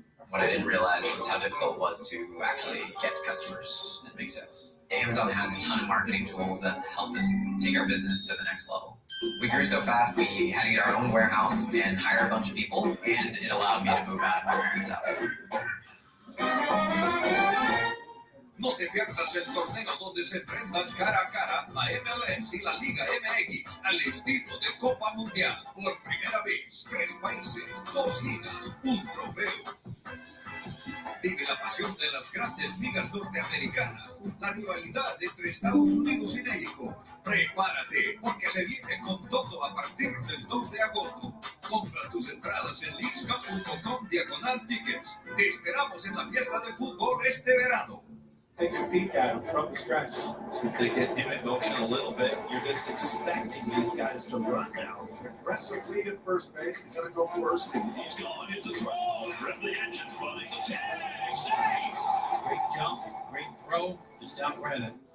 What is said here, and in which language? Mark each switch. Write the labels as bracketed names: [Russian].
[English] What I didn't realize was how difficult it was to actually get customers and make sales. Amazon has a ton of marketing tools that help us take our business to the next level. We grew so fast, we had to get our own warehouse and hire a bunch of people, and it allowed me to move out of my parents' house. [Spanish] No te pierdas el torneo donde se enfrentan cara a cara la MLS y la Liga MX al estilo de Copa Mundial. Por primera vez, 3 países, 2 ligas, un trofeo. Vive la pasión de las grandes ligas norteamericanas, la rivalidad entre Estados Unidos y México. Prepárate, porque se viene con todo a partir del 2 de agosto. Compra tus entradas en leaguescup.com/tickets. Te esperamos en la fiesta del fútbol este verano. [English] Takes a peek at him from the stretch. So if they get him in motion a little bit, you're just expecting these guys to run now. Aggressive lead at first base. He's going to go first. He's gone. Here's the throw. Rev the engines running. Tag. Safe. Great jump, great throw, just outran it.